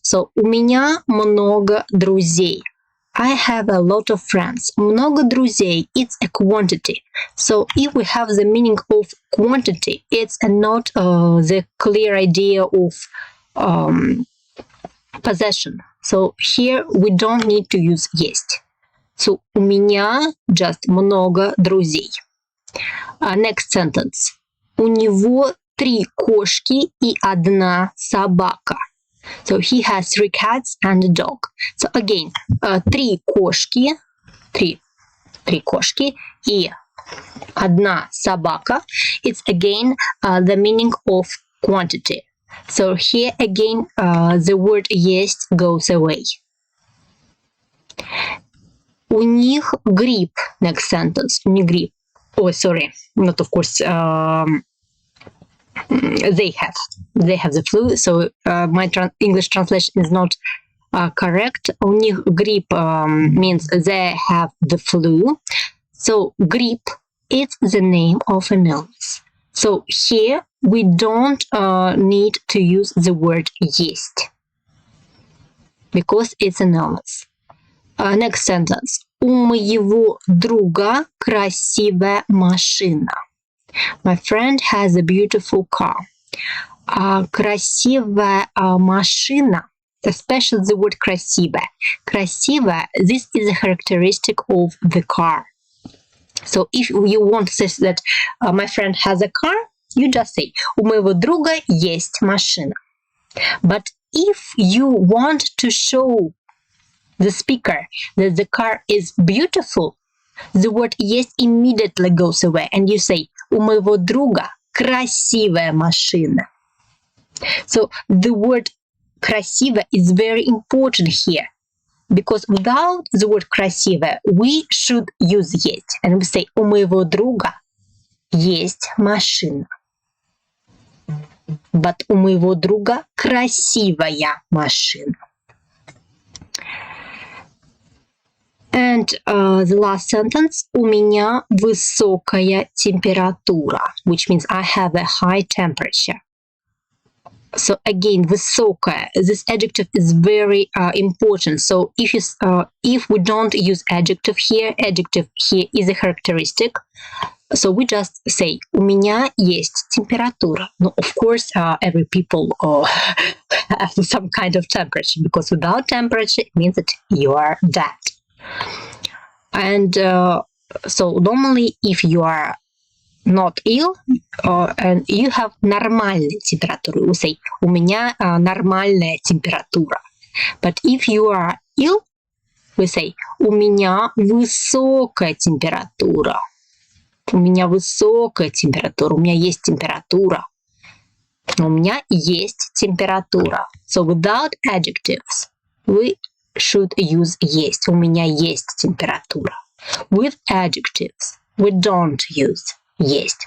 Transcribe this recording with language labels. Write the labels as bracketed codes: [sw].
[en] So, [ru] у меня много друзей. [en] I have a lot of friends. [ru] Много друзей, [en] it's a quantity. So, if we have the meaning of quantity, it's not the clear idea of possession. So, here we don't need to use есть. So, [ru] у меня [en] just [ru] много друзей. [en] Next sentence. [ru] У него 3 кошки и 1 собака. [en] So he has 3 cats and a dog. So again, [ru] 3 кошки и 1 собака. [en] It's again the meaning of quantity. So here again the word есть goes away. [ru] У них грипп. [en] Next sentence. У них грипп. Oh, sorry. Not of course. They have the flu, so my English translation is not correct. У них грипп means they have the flu. So грипп is the name of an illness. So here we don't need to use the word есть because it's an illness. Next sentence. [ru] У моего друга красивая машина. [en] My friend has a beautiful car. [ru] Красивая машина, [en] especially the word красивая. [ru] Красивая, [en] this is a characteristic of the car. So if you want to say that my friend has a car, you just say [ru] у моего друга есть машина. [en] But if you want to show the speaker that the car is beautiful, the word есть immediately goes away and you say [ru] у моего друга красивая машина. [en] So the word красивая is very important here because without the word красивая we should use есть and we say [ru] у моего друга есть машина. [en] But [ru] у моего друга красивая машина. [en] And the last sentence, [ru] у меня высокая температура, [en] which means I have a high temperature. So again, [ru] высокая. [en] This adjective is very important. So if we don't use adjective here is a characteristic. So we just say [ru] у меня есть температура. [en] No, of course, every people have some kind of temperature, because without temperature it means that you are dead. And so normally, if you are not ill and you have [ru] нормальную температуру, [en] we say [ru] у меня нормальная температура. [en] But if you are ill, we say [ru] у меня высокая температура. У меня высокая температура. У меня есть температура. У меня есть температура. [en] So without adjectives, we should use есть. [ru] У меня есть температура. [en] With adjectives, we don't use есть.